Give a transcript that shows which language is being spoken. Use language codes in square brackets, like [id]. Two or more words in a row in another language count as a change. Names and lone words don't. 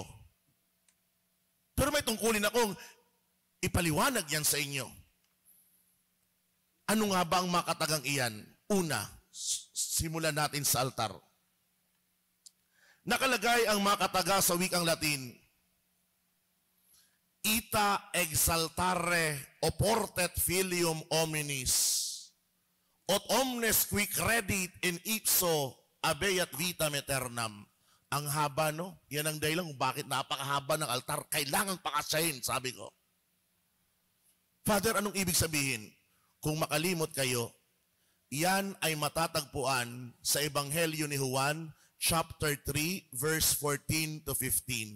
[tl] Pero may tungkulin akong ipaliwanag yan sa inyo. Ano nga ba ang makatagang iyan? Una, simulan natin sa altar. Nakalagay ang makataga sa wikang Latin, [la] Ita exaltare oportet filium hominis, ot omnes qui credit in ipso abeat vitam aeternam. [tl] Ang haba, no? Yan ang dahilan kung bakit napakahaba ng altar. Kailangang pakasahin, sabi ko. Father, anong ibig sabihin? Kung makalimot kayo, yan ay matatagpuan sa Ebanghelyo ni Juan, [en] chapter 3, verse 14 to 15.